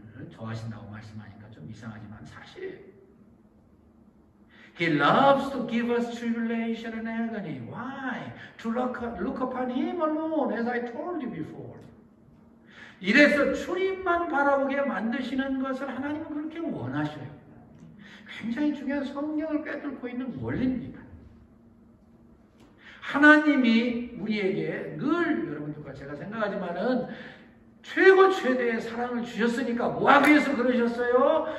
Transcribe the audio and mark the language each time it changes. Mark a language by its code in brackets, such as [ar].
[ko] 좋아하신다고 말씀하니까 좀 이상하지만 사실이에요. [en] He loves to give us tribulation and agony. Why? To look upon Him alone, as I told you before. [ko] 이래서 주님만 바라보게 만드시는 것을 하나님은 그렇게 원하셔요. 굉장히 중요한 성령을 꿰뚫고 있는 원리입니다. 하나님이 우리에게 늘 여러분들과 제가 생각하지만은 최고의 사랑을 주셨으니까 뭐하기 위해서 그러셨어요?